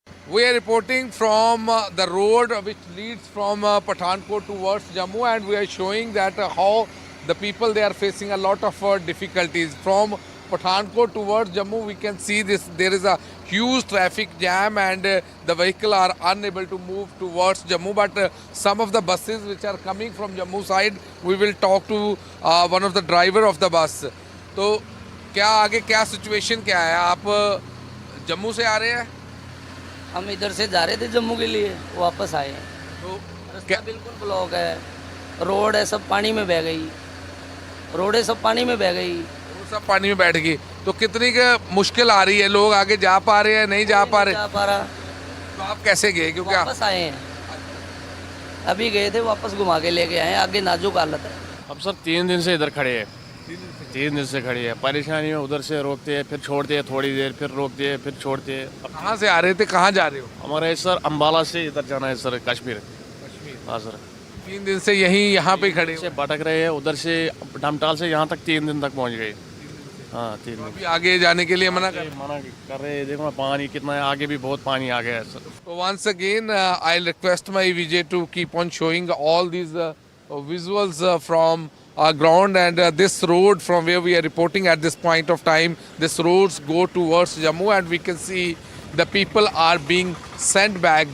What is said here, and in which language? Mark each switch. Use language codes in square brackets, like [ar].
[en] We are reporting from the road which leads from Pathankot towards Jammu, and we are showing that how the people, they are facing a lot of difficulties. From Pathankot towards Jammu, we can see there is a huge traffic jam, and the vehicle are unable to move towards Jammu. But some of the buses which are coming from Jammu side, we will talk to one of the driver of the bus. [hi] तो क्या आगे क्या situation क्या है? आप जम्मू से आ रहे हैं? हम इधर से जा रहे थे जम्मू के लिए, वापस आए हैं। तो रास्ता बिल्कुल ब्लॉक है, रोड है सब पानी में बह गई, रोडें सब पानी में बह गई, सब पानी में बैठ गई। तो कितनी मुश्किल आ रही है? लोग आगे जा पा रहे हैं, नहीं जा पा रहे? तो आप कैसे गए? क्योंकि वापस आए हैं, अभी गए थे, वापस घुमा के लेके आए हैं। आगे नाजुक हालत है। अब सर 3 दिन से इधर खड़े हैं, 3 दिन से खड़ी है। परेशानी में उधर से रोकते हैं, फिर छोड़ते हैं, थोड़ी देर फिर रोकते हैं, फिर छोड़ते हैं। अब कहाँ से आ रहे थे, कहाँ जा रहे हो? हमारे सर अम्बाला से इधर जाना है सर, कश्मीर। हाँ सर, 3 दिन से यहाँ पे खड़े से भटक रहे हैं, उधर से डमटाल से यहाँ तक 3 दिन तक पहुँच गए। हाँ 3 दिन। अभी आगे जाने के लिए मना कर रहे हैं। देखो पानी कितना है, आगे भी बहुत पानी आ गया है sir. [en] So once again, I'll request my VJ to keep on showing all these visuals from ground, and this road from where we are reporting at this point of time, this roads go towards Jammu, and we can see the people are being sent back.